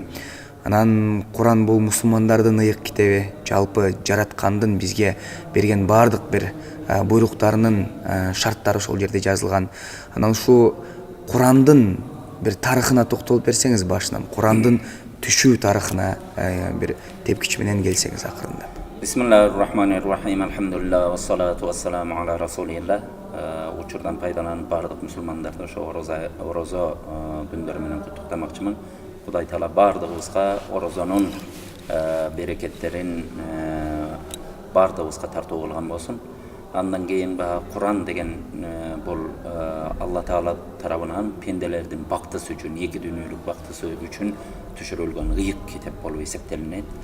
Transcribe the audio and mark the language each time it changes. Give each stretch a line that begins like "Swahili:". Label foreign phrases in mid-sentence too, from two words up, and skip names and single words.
Kyrgyz: Анан Куран бул мусулмандардын ыйык китеби, жалпы жараткандын бизге берген баардык бир буйруктарынын шарттары ошол жерде жазылган. Анан ушу Курандын бир тарыхына токтолуп берсеңиз башынан, Курандын түшүү тарыхына бир тепкич менен келсеңиз акырындап.
Arabic: بسم الله الرحمن الرحيم. الحمد لله، والصلاة والسلام على رسول الله.
Kyrgyz: Учурдан пайдаланып бардык мусулмандарды ошо орозо күндөрү менен куттуктамакчымын. Кудай таала бардыгыбызга орозонун берекеттерин бардыгыбызга тартуу кылган болсун. Андан кийин Куран деген бул Алла Таала тарабынан пенделердин бактысы үчүн, эки дүйнөлүк бактысы үчүн түшүрүлгөн ыйык китеп болуп эсептелинет.